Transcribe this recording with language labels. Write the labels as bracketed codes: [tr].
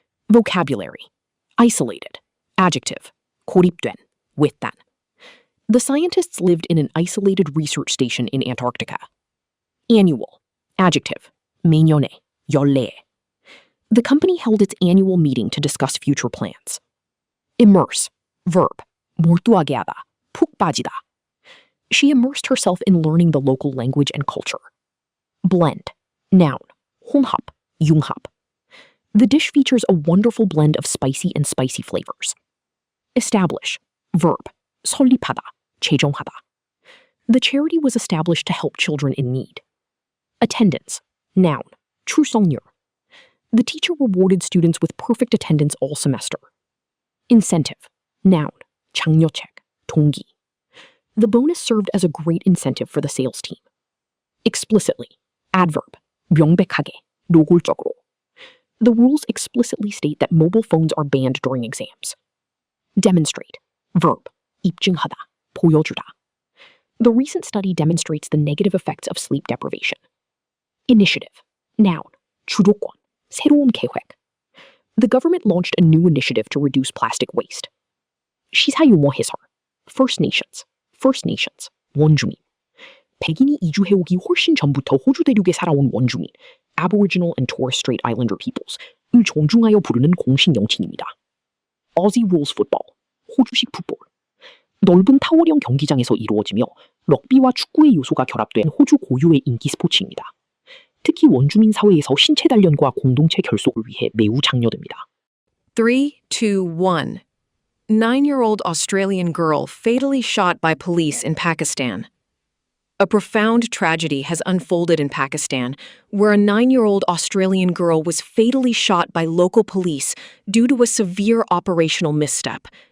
[en] Vocabulary. Isolated. Adjective. [ko] 고립된, 외딴. [en] The scientists lived in an isolated research station in Antarctica. Annual. Adjective. [ko] 매년에, 연례에. [en] The company held its annual meeting to discuss future plans. Immerse. Verb. [ko] 몰두하게 하다, 푹 빠지다. [en] She immersed herself in learning the local language and culture. Blend. Noun. [ko] 혼합, 융합. [en] The dish features a wonderful blend of spicy and spicy flavors. Establish. Verb. [ko] 설립하다, 재정하다. [en] The charity was established to help children in need. Attendance. Noun. 출석률. The teacher rewarded students with perfect attendance all semester. Incentive. Noun. [ko] 장려책, 동기. [en] The bonus served as a great incentive for the sales team. Explicitly. Adverb. [ko] 명백하게, 노골적으로. [en] The rules explicitly state that mobile phones are banned during exams. Demonstrate. Verb. [ko] 입증하다, 보여주다. [en] The recent study demonstrates the negative effects of sleep deprivation. Initiative. Noun. [ko] 주도권, 새로운 계획. [en] The government launched a new initiative to reduce plastic waste. [ko] 시사 용어 해설. First Nations, 원주민. 백인이 이주해오기 훨씬 전부터 호주 대륙에 살아온 원주민, [en] Aboriginal and Torres Strait Islander peoples, [ko] 을 존중하여 부르는 공식 명칭입니다. [en] Aussie Rules Football, [ko] 호주식 풋볼. 넓은 타워형 경기장에서 이루어지며 럭비와 축구의 요소가 결합된 호주 고유의 인기 스포츠입니다. 특히 원주민 사회에서 신체 단련과 공동체 결속을 위해 매우 장려됩니다. 3, 2, 1. [en] 9-year-old Australian girl fatally shot by police in Pakistan. A profound tragedy has unfolded in Pakistan, where a 9-year-old Australian girl was fatally shot by local police due to a severe operational misstep.